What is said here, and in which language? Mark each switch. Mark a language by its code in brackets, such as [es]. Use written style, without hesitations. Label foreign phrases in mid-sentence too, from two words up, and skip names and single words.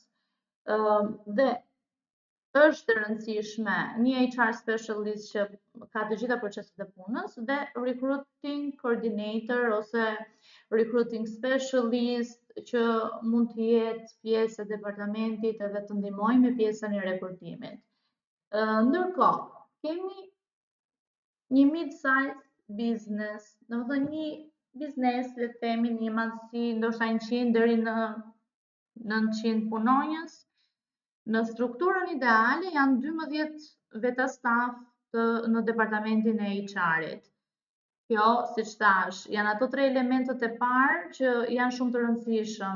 [sq] Dhe është e rëndësishme një [en] HR specialist [sq] që ka të gjitha proceset e punës dhe [en] recruiting coordinator [sq] ose [en] recruiting specialist [sq] që mund të jetë pjesë e departamentit edhe të ndihmojë me pjesën e rekrutimit. Ndërkohë, kemi një [en] mid-size business, [sq] domethënë një biznes, le të themi një madhësi ndoshta 100 deri në 900 punonjës. Në strukturën ideale janë 12 veta staf në departamentin e HR-it. Kjo, siç thash, janë ato 3 elementet e parë që janë shumë të rëndësishëm.